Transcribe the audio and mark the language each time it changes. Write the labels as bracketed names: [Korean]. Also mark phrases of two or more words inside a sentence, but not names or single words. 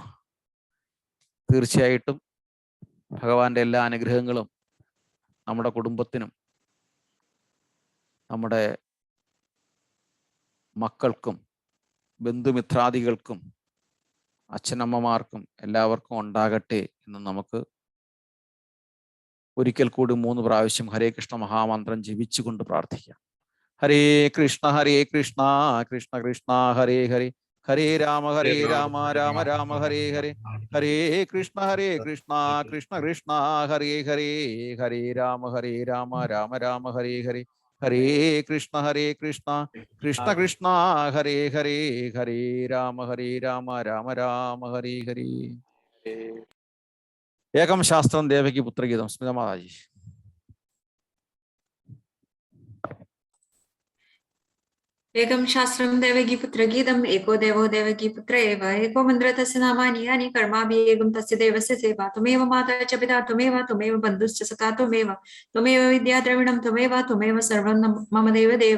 [Malayalam] തീർച്ചയായിട്ടും ഭഗവാന്റെ എല്ലാ അനുഗ്രഹങ്ങളും നമ്മുടെ കുടുംബത്തിനും നമ്മുടെ മക്കൾക്കും ബന്ധുമിത്രാദികൾക്കും അച്ഛനമ്മമാർക്കും എല്ലാവർക്കും ഉണ്ടാകട്ടെ എന്ന് നമുക്ക് ഒരിക്കൽ കൂടി 3 പ്രാവശ്യം ഹരേ കൃഷ്ണ മഹാമന്ത്രം ജപിച്ചുകൊണ്ട് പ്രാർത്ഥിക്കാം. [Sanskrit] ഹരേ കൃഷ്ണ കൃഷ്ണ കൃഷ്ണ ഹരേ ഹരേ, ഹരേ രാമ രാമ രാമ ഹരേ ഹരേ, ഹരേ കൃഷ്ണ കൃഷ്ണ കൃഷ്ണ ഹരേ ഹരേ, ഹരേ രാമ രാമ രാമ ഹരേ ഹരേ, ഹരേ കൃഷ്ണ കൃഷ്ണ കൃഷ്ണ ഹരേ ഹരേ, ഹരേ രാമ രാമ രാമ ഹരേ ഹരേ. ഏകം ശാസ്ത്രം ദേവകി പുത്രഗീതം. സ്മിത മാതാജി. एकं शास्त्रं देवकी पुत्रगीतम्, एको देवो देवकी पुत्र एव, एको मन्त्र तस्य नामानि यानि, कर्माभिः एकं तस्य देवस्य सेवा. त्वमेव माता च पिता त्वमेव बन्धुश्च सखा त्वमेव विद्या द्रविणं त्वमेव सर्वं मम देव.